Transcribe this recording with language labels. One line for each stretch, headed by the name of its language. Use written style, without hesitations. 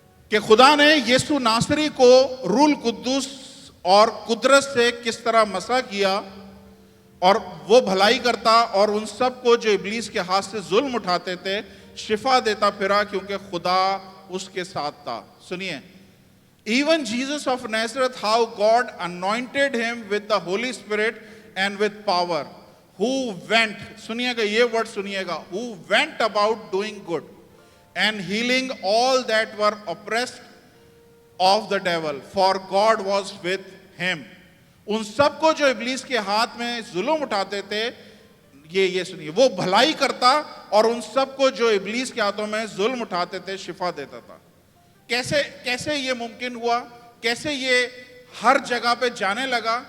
Hindi: कि खुदा ने यीशु नासरी को रूल कुद्दूस और कुदरत से किस तरह मसा किया, और वो भलाई करता और उन सब को जो इब्लीस के हाथ से जुल्म उठाते थे शिफा देता फिरा, क्योंकि खुदा उसके साथ था।
English: सुनिए, even Jesus of Nazareth, how God anointed him with the Holy Spirit and with power, who went,
Hindi: सुनिएगा ये वर्ड सुनिएगा,
English: who went about doing good and healing all that were oppressed of the devil, for God was with him।
Hindi: उन सबको जो इब्लीस के हाथ में जुल्म उठाते थे, ये सुनिए, वो भलाई करता और उन सबको जो इब्लीस के हाथों में जुल्म उठाते थे शिफा देता था। कैसे ये मुमकिन हुआ, कैसे ये हर जगह पे जाने लगा?